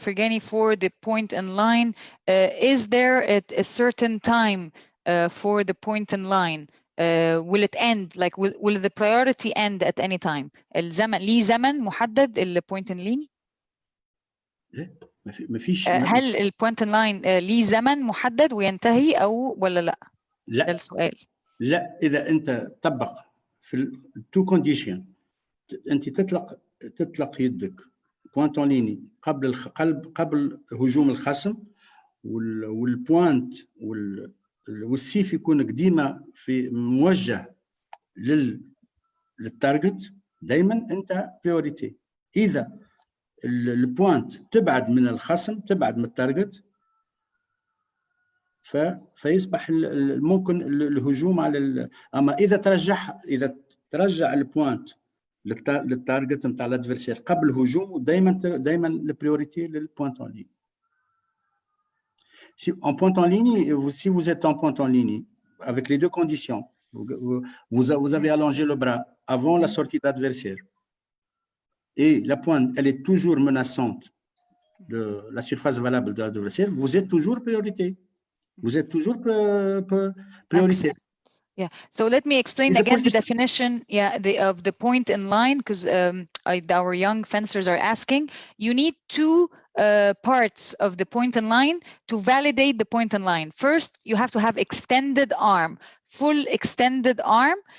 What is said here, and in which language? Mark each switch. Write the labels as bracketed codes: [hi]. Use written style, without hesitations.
[en] Fergani, for the point in line. Is there a certain time for the point in line? Will it end? Like, will the priority end at any time? [ar] الزمن ليه زمن محدد البوينت ان لاين؟ ما فيش. هل البوينت ان لاين ليه زمن محدد وينتهي او ولا لا؟ لا. ده السؤال. لا، اذا انت طبق في التو كونديشن، انت تطلق يدك بوينت اون ليني قبل هجوم الخصم، والبوينت والسيف يكون قديمه في موجه للتارجت، دائما انت بريوريتي. اذا البوينت تبعد من الخصم، تبعد من التارجت، فيصبح ممكن الهجوم على اما اذا ترجع البوينت للتارجت نتاع الادفيرسير قبل الهجوم، دائما البريوريتي للبوينت اون ليني. [fr] Si en pointe en ligne, si vous êtes en pointe en ligne, avec les deux conditions, vous avez allongé le bras avant la sortie de l'adversaire et la pointe, elle est toujours menaçante de la surface valable de l'adversaire, vous êtes toujours priorité. Vous êtes toujours prioritaire. [en] Yeah. So let me explain again the definition. Yeah, of the point in line, because our young fencers are asking. You need two parts of the point in line to validate the point in line. First, you have to have extended arm, full extended arm.